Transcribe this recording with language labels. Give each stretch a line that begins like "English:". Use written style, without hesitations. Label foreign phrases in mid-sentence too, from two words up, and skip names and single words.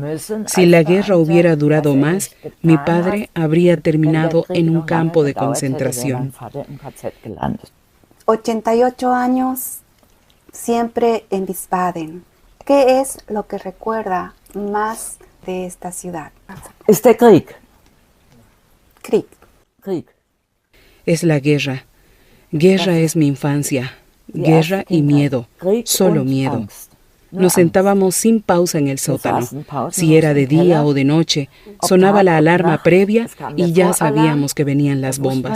Spanish: Si la guerra hubiera durado más, mi padre habría terminado en un campo de concentración. 88 años, siempre en Wiesbaden. ¿Qué es lo que recuerda más de esta ciudad?
German: Es der Krieg. Krieg.
Spanish: Es la guerra. Guerra es mi infancia. Guerra y miedo. Solo miedo. Nos sentábamos sin pausa en el sótano. Si era de día o de noche, sonaba la alarma previa y ya sabíamos que venían las bombas.